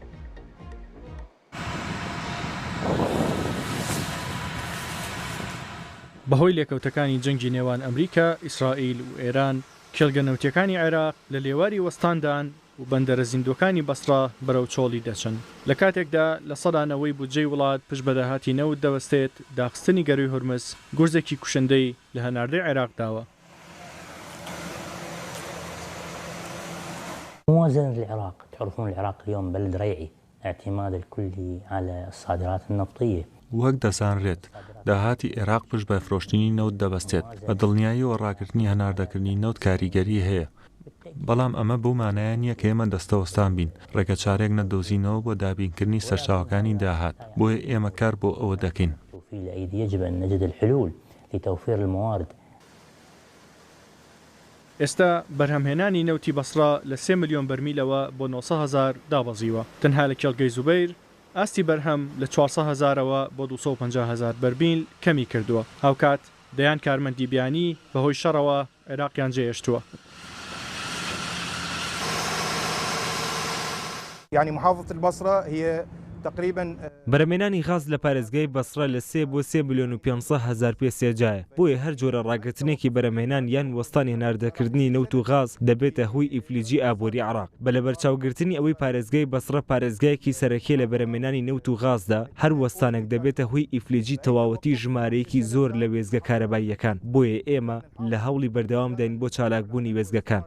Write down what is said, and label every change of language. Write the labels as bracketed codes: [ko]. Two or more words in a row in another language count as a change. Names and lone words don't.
[ckb] بەهۆی لێکەوتەکانی جەنگی نێوان ئەمریکا، ئیسرائیل و ئێران کێڵگە نەوتیەکانی عێراق لە لێواری وەستاندان و بەندەرە زیندوەکانی بەسرا بەرەو چۆڵی دەچن. لە کاتێکدا لە سەدانەوەی بودجەی وڵات پشت بەداهاتی نەوت دەوەستێت داخستنی گەروی هورمز گورزێکی کوشندەی لە هەناردەی عێراق داوە. [ar] موازنة العراق، تعرفون العراق اليوم بلد ريعي، اعتماد الكلي على الصادرات النفطية، [ckb] وەک دەزانرێت داهاتی عێراق پشت بە فرۆشتنی نەوت دەبەستێت بە دڵنیایی و ڕاگررتنی هەناردەکردنی نەوت کاریگەری هەیە بەڵام ئەمە بەو مانایە نییە کە ئێمە دەستەوەستان بین ڕێگە چارێک نەدۆزینەوە بۆ دابینکردنی سەرچاوەکانی داهات بۆیە ئێمە کار بۆ ئەوە دەکەین ئێستا بەرهەمهێنانی نەوتی بەسڕا لە 3 ملیۆن بەرمیلەوە بۆ 900,000 دابەزیوە تەنها لە کێڵگەی زوبەیر ئاستی بەرهەم لە 400,000ەوە بۆ 250,000 بەرمیل کەمی کردووە هاوکات دەیان کارمەندی بیانی بەهۆی شەڕەوە عێراقیان جێهێشتووە. [ar] يعني محافظة البصرة هي تقريبا [ckb] بەرهەمهێنانی غاز لە پارێزگای بەسڕە لە 3 بۆ 3 ملیۆن و 500,000 پێ سێجایە بۆیە هەر جۆرە ڕاگررتنێکی بەرهەمهێنان یان وەستانی هێناردەکردنی نەوت و غاز دەبێتە هۆی ئیفلیجی ئابووری عێراق بە لە بەرچاوگرتنی ئەوەی پارێزگای بەسڕە پارێزگایەکی سەرەکیە لە بەرهەمهێنانی نەوت و غازدا هەر وەستانێک دەبێتە هۆی ئیفلیجی تەواوەتی ژمارەیەکی زۆر لە وێزگە کارەباییەکان بۆیە ئێمە لە هەوڵی بەردەوام دەین بۆ چالاکبوونی وێزگەکان.